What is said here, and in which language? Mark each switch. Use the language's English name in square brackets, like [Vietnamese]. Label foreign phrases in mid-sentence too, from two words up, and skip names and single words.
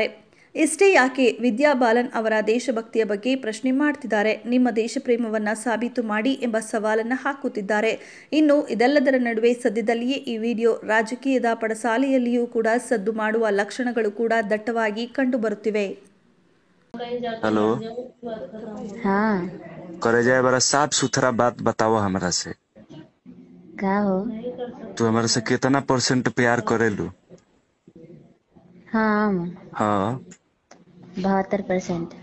[Kannada] ಇಷ್ಟೇ ಯಾಕೆ, ವಿದ್ಯಾ ಬಾಲನ್ ಅವರ ದೇಶಭಕ್ತಿಯ ಬಗ್ಗೆ ಪ್ರಶ್ನೆ ಮಾಡ್ತಿದ್ದಾರೆ. ನಿಮ್ಮ ದೇಶಪ್ರೇಮವನ್ನು ಸಾಬೀತು ಮಾಡಿ ಎಂಬ ಸವಾಲನ್ನು ಹಾಕುತ್ತಿದ್ದಾರೆ. ಇನ್ನು ಇದೆಲ್ಲದರ ನಡುವೆ ಸದ್ಯದಲ್ಲಿಯೇ ಈ ವಿಡಿಯೋ ರಾಜಕೀಯದ ಪಡಸಾಲೆಯಲ್ಲಿಯೂ ಕೂಡ ಸದ್ದು ಮಾಡುವ ಲಕ್ಷಣಗಳು ಕೂಡ ದಟ್ಟವಾಗಿ ಕಂಡುಬರುತ್ತಿವೆ. [Bhojpuri] हेलो, हाँ करे जाए बड़ा साफ सुथरा बात बताओ हमरा से। का हो? तू हमरा से कितना % प्यार करेलू? हाँ हाँ 72%।